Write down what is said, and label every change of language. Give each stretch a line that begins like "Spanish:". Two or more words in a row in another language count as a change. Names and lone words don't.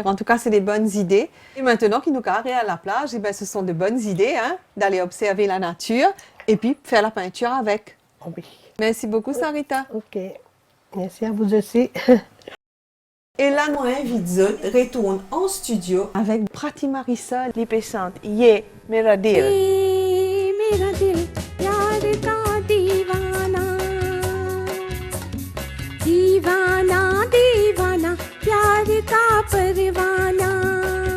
French: En tout cas, c'est des bonnes idées. Et maintenant qu'il nous carré à la plage, eh ben, ce sont de bonnes idées hein, d'aller observer la nature et puis faire la peinture avec. Oh oui. Merci beaucoup, Sarita. OK. Merci à vous aussi. Et là, nous invitons retourne en studio avec Prati Marisol, qui chante Ye Mera Dil.
Hindi: ये मेरा दिल प्यार का दीवाना दीवाना दीवाना प्यार का परवाना